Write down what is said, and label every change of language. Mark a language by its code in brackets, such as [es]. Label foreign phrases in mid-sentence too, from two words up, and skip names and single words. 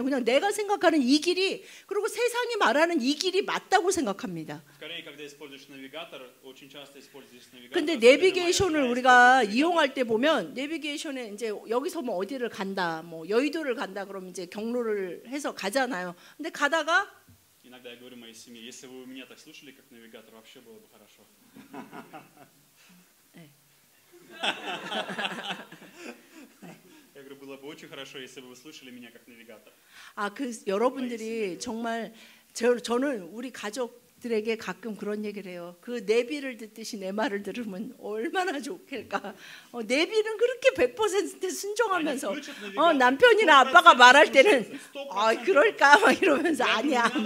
[ko] 그냥 내가 생각하는 이 길이 그리고 세상이 말하는 이 길이 맞다고 생각합니다. 근데 내비게이션을 우리가 이용할 때 보면 내비게이션에 이제 여기서 뭐 어디를 간다, 뭐 여의도를 간다 그러면 이제 경로를 해서 가잖아요. 근데 가다가 [ru] иногда я говорю моей семье, если вы меня так слушали как навигатор, вообще было бы хорошо. Я говорю, было бы очень хорошо, если бы вы слушали меня как навигатор. [ko] 여러분들이 정말 저는 우리 가족 들에게 가끔 그런 얘기를 해요. 그 내비를 듣듯이 내 말을 들으면 얼마나 좋을까. 내비는 그렇게 100% 순종하면서 남편이나 아빠가 말할 때는 그럴까 막 이러면서 아니야.